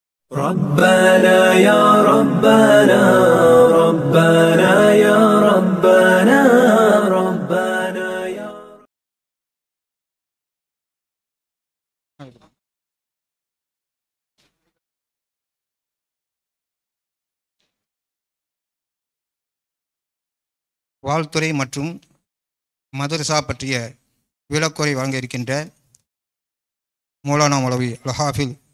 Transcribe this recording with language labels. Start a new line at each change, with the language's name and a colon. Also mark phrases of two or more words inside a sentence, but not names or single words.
Arabic: ربنا يا ربنا ربنا يا ربنا ربنا يا
Tamil: வாழ்த்துறை மற்றும் மதரசா பற்றிய விளக்குரை வழங்க இருக்கின்ற மௌலானா மௌலவி அல்-ஹாஃபில்